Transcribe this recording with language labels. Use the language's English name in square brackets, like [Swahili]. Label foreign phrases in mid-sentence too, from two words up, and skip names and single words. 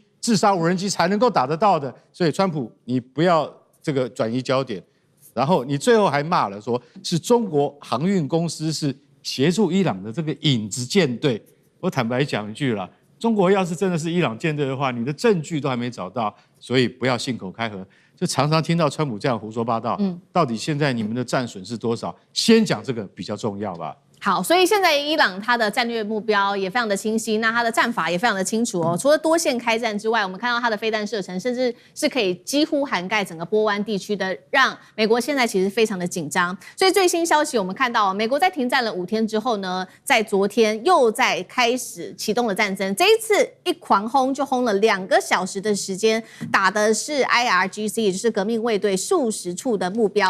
[Chinese] 自殺無人機才能夠打得到的，所以川普你不要這個轉移焦點，然後你最後還罵了說是中國航運公司是協助伊朗的這個影子艦隊。我坦白講一句啦，中國要是真的是伊朗艦隊的話，你的證據都還沒找到，所以不要信口開河。就常常聽到川普這樣胡說八道，到底現在你們的戰損是多少？先講這個比較重要吧。好，所以現在伊朗它的戰略目標也非常的清晰，那它的戰法也非常的清楚哦。除了多線開戰之外，我們看到它的飛彈射程甚至是可以幾乎涵蓋整個波灣地區的，讓美國現在其實非常的緊張。所以最新消息我們看到，美國在停戰了5天之後呢，在昨天又在開始啟動了戰爭。這一次一狂轟就轟了2個小時的時間，打的是 IRGC， 也就是革命衛隊數十處的目標。